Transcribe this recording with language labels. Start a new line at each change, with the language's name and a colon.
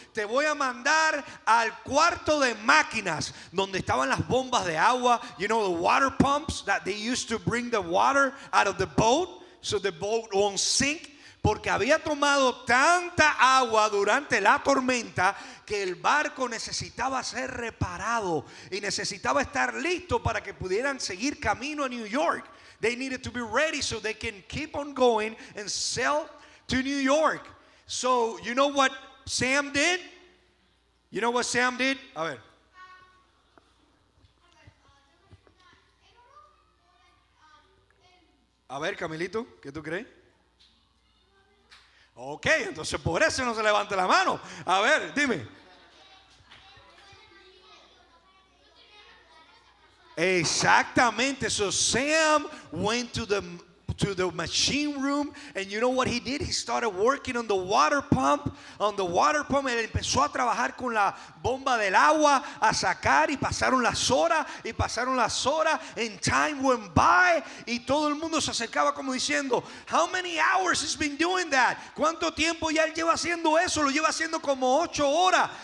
Spanish: Te voy a mandar al cuarto de máquinas donde estaban las bombas de agua,
English: you know, the water pumps that they used to bring the water out of the boat so the boat won't sink.
Spanish: Porque había tomado tanta agua durante la tormenta que el barco necesitaba ser reparado y necesitaba estar listo para que pudieran seguir camino a New York.
English: They needed to be ready so they can keep on going and sail to New York. So, you know what Sam did? You know what Sam did?
Spanish: A ver. A ver, Camilito, ¿qué tú crees? Ok, entonces por eso no se levante la mano. A ver, dime. Exactamente.
English: So Sam went to the machine room, and you know what he did? He started working on the water pump.
Spanish: Él empezó a trabajar con la bomba del agua, a sacar, y pasaron las horas,
English: and time went by,
Spanish: y todo el mundo se acercaba como diciendo,
English: how many hours has been doing that?
Spanish: ¿Cuánto tiempo ya él lleva haciendo eso? Lo lleva haciendo como 8 horas.